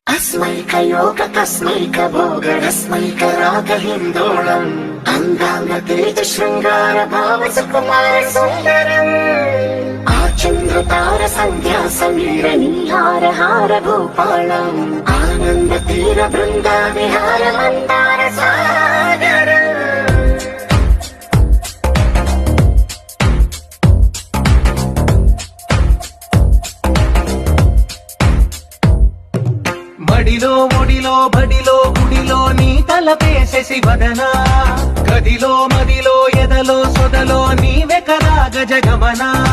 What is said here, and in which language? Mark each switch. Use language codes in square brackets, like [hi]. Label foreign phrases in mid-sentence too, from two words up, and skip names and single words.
[sa] तस्मैक भोग रस्मैक राग हिन्दोळम् अंगांग तेज शृंगार भाव सुकुमार सुंदरम् आचंद्र तार संध्या समीर नीहार हार भूपालम् आनंद तीर बृंदा विहार मंदार सागर [te] మడిలో ఒడిలో బడిలో గుడిలో నీ తలపేసేసి వదనా గదిలో మదిలో ఎదలో సొదలో నీవే కదా గజగమనా